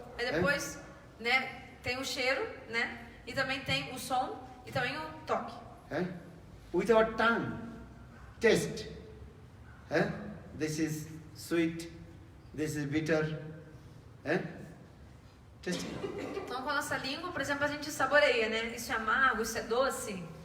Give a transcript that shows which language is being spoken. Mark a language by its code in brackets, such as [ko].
[pt] Aí depois, né, tem o cheiro, né? E também tem o som e também o toque. [en] With our tongue, taste. This is sweet, this is bitter. Taste. [pt] Então, com a nossa língua, por exemplo, a gente saboreia, né? Isso é amargo, isso é doce.